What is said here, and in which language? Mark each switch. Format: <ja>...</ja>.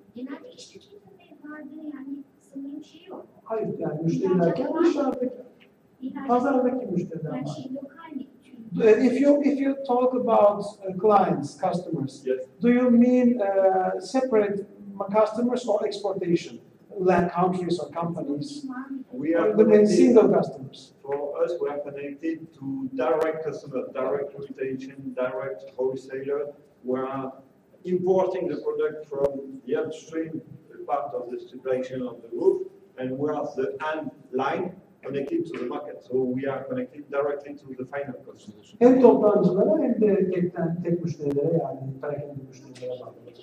<tr>Genelde iş tüketimde vardı yani sanırım şey yok. Hayır yani müşteri derken dışarıdaki, pazardaki müşteriler var. Yani şey lokal mi?</tr> <en>If you talk about clients, customers, Yes. do you mean separate customers or exportation, like countries or companies? We are Or the main connected, single customers. for us, we are connected to direct customers, direct retail, direct wholesaler. We are importing the product from the upstream part of the supply chain of the roof, and we are the end line connected to the market. So we are connected directly to the final customer.</en> <tr>Hem toptancılara hem de tek müşterilere yani perakende müşterilere bağlı.</tr>